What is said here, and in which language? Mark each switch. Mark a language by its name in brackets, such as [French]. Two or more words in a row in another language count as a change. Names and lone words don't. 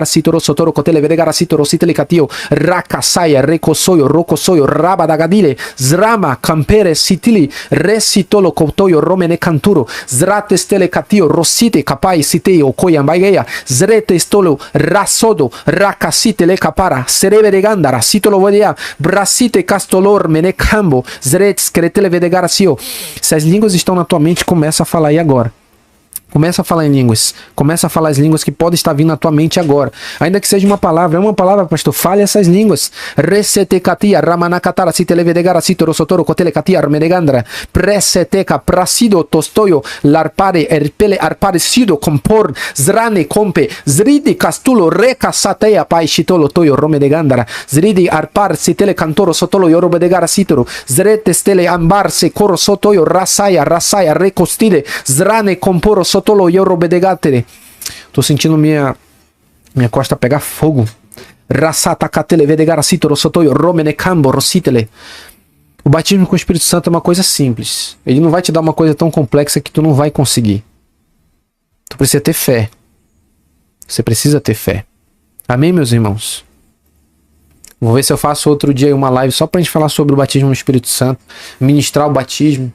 [Portuguese] sitoro sotoro cotele vedegar sitoro sitele catio rakasaya recosoyo rocosoyo rabadagadile zrama campere sitili resitolo kotoyo romene canturo zrate stele catio rosite capai siteo koyambageya zrete stolo rasodo rakasite le capara sereve de gandara sitolo vodea brasite castolor mene cambo zret skretele vedegarasio. Se as línguas estão na tua mente, começa a falar aí agora. Começa a falar em línguas. Começa a falar as línguas que podem estar vindo na tua mente agora. Ainda que seja uma palavra. É uma palavra, pastor. Fale essas línguas. Resetekatia, ramanakatara, sitelevedegara, sitorosotoro, kotelekatia, armenegandra, preseteca, prasido, tostoyo, larpare, erpele, arpare, sido, compor, zrane, compe, zridi, castulo, reca, sateia, pai, chitolo, toyo, romedegandra, zridi, arpar, sitele, cantoro, sotolo, yorobedegara, sitoro, zrete, stele, ambar, se, coro, sotoyo, rasaya, recostide, zrane, comporo, sotolo, yorobedegatere. Tô sentindo minha costa pegar fogo. Rasatakatele vedegara sitoro sotoyo romene cambo rositele. O batismo com o Espírito Santo é uma coisa simples. Ele não vai te dar uma coisa tão complexa que tu não vai conseguir. Tu precisa ter fé. Você precisa ter fé. Amém, meus irmãos? Vou ver se eu faço outro dia uma live só pra gente falar sobre o batismo no Espírito Santo, ministrar o batismo.